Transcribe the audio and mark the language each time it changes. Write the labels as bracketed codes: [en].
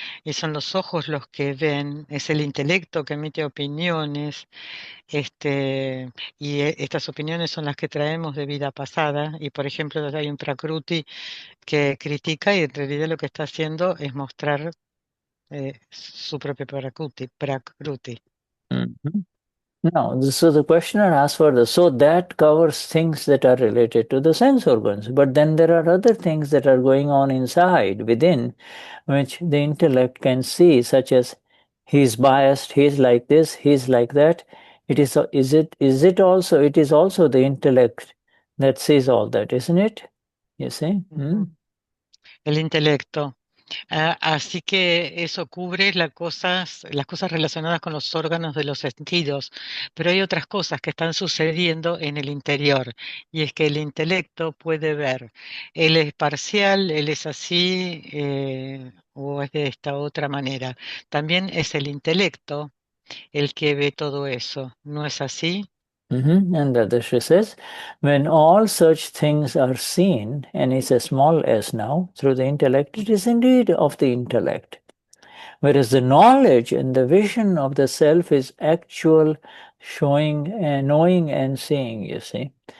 [es] Y son los ojos los que ven, es el intelecto que emite opiniones, y estas opiniones son las que traemos de vida pasada. Y por ejemplo, hay un prakruti que critica y en realidad lo que está haciendo es mostrar su propio prakruti. [en] Now, so the questioner asks for so that covers things that are related to the sense organs. But then there are other things that are going on inside, within, which the intellect can see, such as he's biased, he's like this, he's like that. It is also the intellect that sees all that, isn't it? You see? [es] El intelecto. Así que eso cubre las cosas relacionadas con los órganos de los sentidos, pero hay otras cosas que están sucediendo en el interior, y es que el intelecto puede ver, él es parcial, él es así, o es de esta otra manera. También es el intelecto el que ve todo eso, ¿no es así? [en] And Dadashri says, when all such things are seen, and it's a small s now, through the intellect, it is indeed of the intellect. Whereas the knowledge and the vision of the self is actual showing and knowing and seeing, you see.